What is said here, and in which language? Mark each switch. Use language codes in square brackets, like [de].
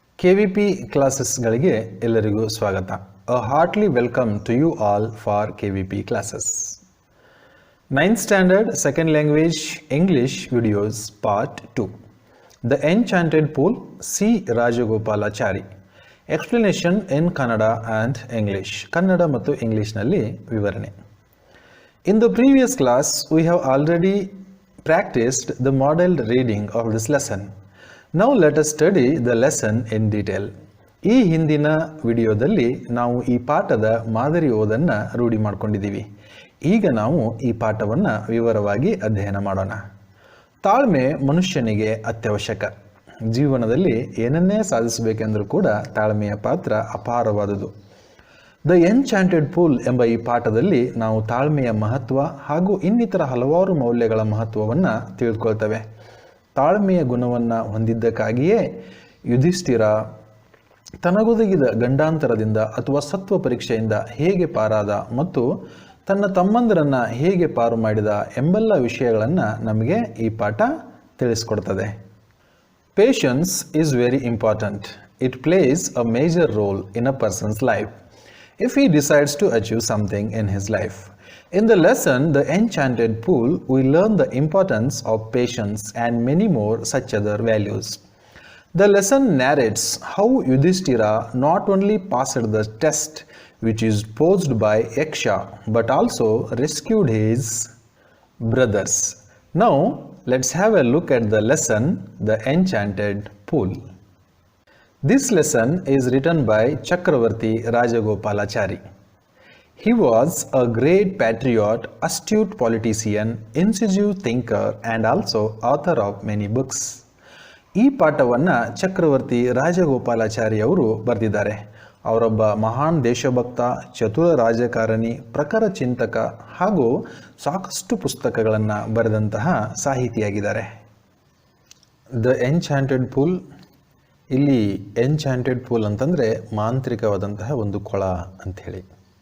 [kn] KVP ಕ್ಲಾಸಸ್ಗಳಿಗೆ ಎಲ್ಲರಿಗೂ ಸ್ವಾಗತ. [en] A heartily welcome to you all for KVP classes. 9th standard second language English videos part 2. The Enchanted Pool, C. Rajagopalachari. Explanation in Kannada and English. [kn] Kannada ಮತ್ತು ಇಂಗ್ಲಿಷ್ನಲ್ಲಿ ವಿವರಣೆ. [en] In the previous class, we have already practiced the modeled reading of this lesson. Now let us study the lesson in detail. [kn] ಈ ಹಿಂದಿನ ವಿಡಿಯೋದಲ್ಲಿ ನಾವು ಈ ಪಾಠದ ಮಾದರಿ ಓದನ್ನು ರೂಢಿ ಮಾಡಿಕೊಂಡಿದ್ದೀವಿ. ಈಗ ನಾವು ಈ ಪಾಠವನ್ನು ವಿವರವಾಗಿ ಅಧ್ಯಯನ ಮಾಡೋಣ. ತಾಳ್ಮೆ ಮನುಷ್ಯನಿಗೆ ಅತ್ಯವಶ್ಯಕ. ಜೀವನದಲ್ಲಿ ಏನನ್ನೇ ಸಾಧಿಸಬೇಕೆಂದರೂ ಕೂಡ ತಾಳ್ಮೆಯ ಪಾತ್ರ ಅಪಾರವಾದುದು. ದ ಎನ್ಚಾಂಟೆಡ್ ಪೂಲ್ ಎಂಬ ಈ ಪಾಠದಲ್ಲಿ ನಾವು ತಾಳ್ಮೆಯ ಮಹತ್ವ ಹಾಗೂ ಇನ್ನಿತರ ಹಲವಾರು ಮೌಲ್ಯಗಳ ಮಹತ್ವವನ್ನು ತಿಳಿದುಕೊಳ್ತೇವೆ. ತಾಳ್ಮೆಯ ಗುಣವನ್ನು ಹೊಂದಿದ್ದಕ್ಕಾಗಿಯೇ ಯುಧಿಷ್ಠಿರ ತನಗೊದಗಿದ ಗಂಡಾಂತರದಿಂದ ಅಥವಾ ಸತ್ವ ಪರೀಕ್ಷೆಯಿಂದ ಹೇಗೆ ಪಾರಾದ ಮತ್ತು ತನ್ನ ತಮ್ಮಂದರನ್ನು ಹೇಗೆ ಪಾರು ಮಾಡಿದ ಎಂಬೆಲ್ಲ ವಿಷಯಗಳನ್ನು ನಮಗೆ ಈ ಪಾಠ ತಿಳಿಸ್ಕೊಡ್ತದೆ. [en] Patience is very important. It plays a major role in a person's life if he decides to achieve something in his life. In the lesson, The Enchanted Pool, we learn the importance of patience and many more such other values. The lesson narrates how Yudhishthira not only passed the test which is posed by Yaksha, but also rescued his brothers. Now, let's have a look at the lesson, The Enchanted Pool. This lesson is written by Chakravarti Rajagopalachari. He was a great patriot, astute politician, incisive thinker, and also author of many books. [kn] ಈ ಪಾಠವನ್ನು ಚಕ್ರವರ್ತಿ ರಾಜಗೋಪಾಲಾಚಾರಿ ಅವರು ಬರೆದಿದ್ದಾರೆ. ಅವರೊಬ್ಬ ಮಹಾನ್ ದೇಶಭಕ್ತ, ಚತುರ ರಾಜಕಾರಣಿ, ಪ್ರಖರ ಚಿಂತಕ ಹಾಗೂ ಸಾಕಷ್ಟು ಪುಸ್ತಕಗಳನ್ನು ಬರೆದಂತಹ ಸಾಹಿತಿಯಾಗಿದ್ದಾರೆ. ದ ಎನ್ಚಾಂಟೆಡ್ ಪೂಲ್, ಇಲ್ಲಿ ಎನ್ಚಾಂಟೆಡ್ ಪೂಲ್ ಅಂತಂದರೆ ಮಾಂತ್ರಿಕವಾದಂತಹ ಒಂದು ಕೊಳ ಅಂಥೇಳಿ.